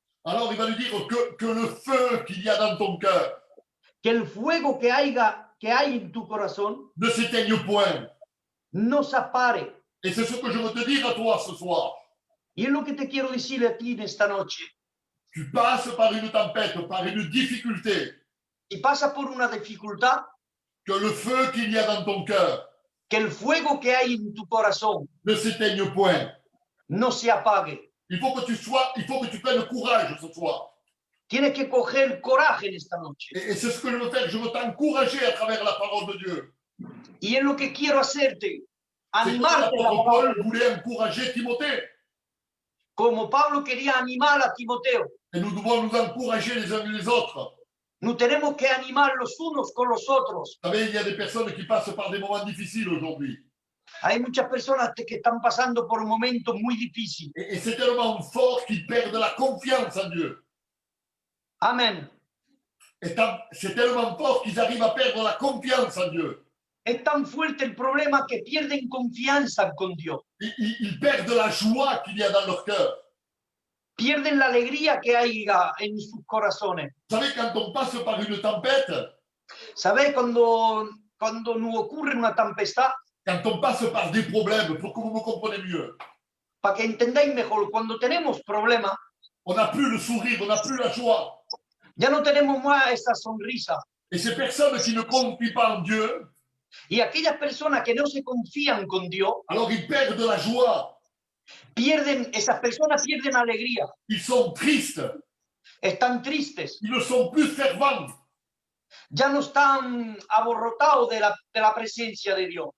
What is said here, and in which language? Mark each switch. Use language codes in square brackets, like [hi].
[fr] alors il va lui dire que le feu qu'il y a dans ton cœur [es] que el fuego que hay en tu corazón [fr] ne s'éteigne point. [es] no se apare. [fr] Et c'est ce que je veux te dire à toi ce soir. [es] Y es lo que te quiero decir a ti en esta noche. [fr] Tu passes par une tempête, par une difficulté, [es] Si pasa por una dificultad, [fr] que le feu qu'il y a dans ton cœur [es] que el fuego que hay en tu corazón [fr] ne s'éteigne point. [es] no se apague. [fr] Il faut que tu prennes courage ce soir. [es] Tienes que coger coraje en esta noche. [fr] Et c'est ce que je veux faire. Je veux t'encourager à travers la parole de Dieu. [es] Y es lo que quiero hacerte, [fr] C'est comme [es] animarte. [fr] l'apôtre Paul voulait encourager Timothée. [es] Como Pablo quería animar a Timoteo. [fr] Et nous devons nous encourager les uns les autres. Nous [es] tenemos que animar los unos con los otros. [fr] Vous savez, il y a des personnes qui passent par des moments difficiles aujourd'hui. [es] Hay muchas personas que están pasando por momentos muy difíciles. [fr] Et c'est tellement fort qu'ils perdent la confiance en Dieu. [es] Amén. [fr] C'est tellement fort qu'ils arrivent à perdre la confiance en Dieu. [es] Es tan fuerte el problema que pierden confianza con Dios. [fr] Ils perdent la joie qu'il y a dans leur cœur. [es] Pierden la alegría que hay en sus corazones. [fr] Vous savez, quand on passe par une tempête, [es] ¿Sabes? Cuando nos ocurre una tempestad, [fr] quand on passe par des problèmes, pour que vous me compreniez mieux, [es] para que entendáis mejor, cuando tenemos problemas, [fr] on n'a plus le sourire, on n'a plus la joie. [es] ya no tenemos más esa sonrisa. [fr] Et ces personnes qui ne confient pas en Dieu, [es] Y aquellas personas que no se confían con Dios, [fr] alors ils perdent la joie, [es] esas personas pierden alegría, [fr] ils sont tristes, [es] están tristes, [fr] ils ne sont plus fervents, [es] ya no están aborrotados de la presencia de Dios,